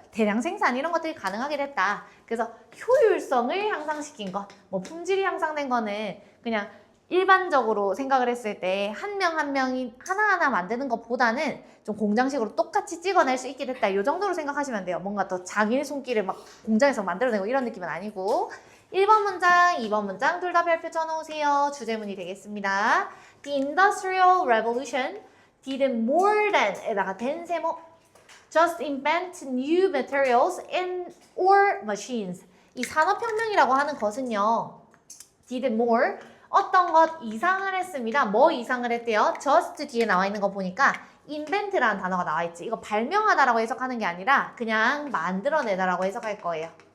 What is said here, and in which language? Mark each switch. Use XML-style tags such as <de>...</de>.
<ko>대량 생산 이런 것들이 가능하게 됐다. 그래서 효율성을 향상시킨 것, 뭐 품질이 향상된 거는 그냥 일반적으로 생각을 했을 때 한 명 한 명이 하나하나 만드는 것보다는 좀 공장식으로 똑같이 찍어낼 수 있게 됐다. 이 정도로 생각하시면 돼요. 뭔가 더 장인의 손길을 막 공장에서 만들어내고 이런 느낌은 아니고. 1번 문장, 2번 문장 둘 다 별표 쳐놓으세요. 주제문이 되겠습니다.</ko> <en>The Industrial Revolution did more than</en> <ko>에다가</ko> <en>than</en> <ko>세모</ko> <en>just invent new materials and or machines.</en> <ko>이 산업혁명이라고 하는 것은요.</ko> <en>did more</en> <ko>어떤 것 이상을 했습니다. 뭐 이상을 했대요? just 뒤에 나와 있는 거 보니까 invent라는 단어가 나와 있지. 이거 발명하다라고 해석하는 게 아니라 그냥 만들어내다라고 해석할 거예요.</ko>